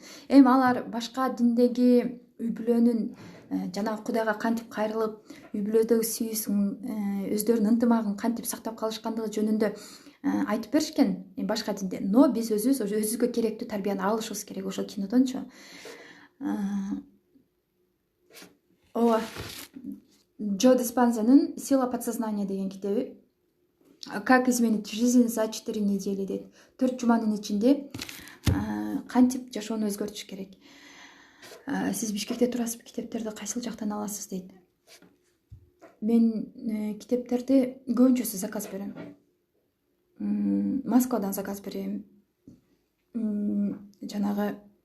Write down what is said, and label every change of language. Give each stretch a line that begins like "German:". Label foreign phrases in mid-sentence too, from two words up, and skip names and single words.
Kyrgyz: Эми алар башка диндеги үй бүлөнүн жанагы Кудайга кантип кайрылып, үй бүлөдөгү сүйүүсүн, өздөрүнүн ынтымагын кантип сактап калышкандыгы жөнүндө айтып беришкен башка динде. Но биз өзүбүзгө керектүү тарбияны алышыбыз керек ошол кинодончу. Ооба. Джо Диспензанын «Сила подсознания» деген китеби. Как изменить жизнь за 4 недели дейт. 4 жуманын ичинде кантип жашоону өзгөртүш керек. Сиз Бишкекте турасызбы? Китептерди кайсыл жактан аласыз дейт. Мен китептерди көбүнчөсү заказ берем. Москвадан заказ берем.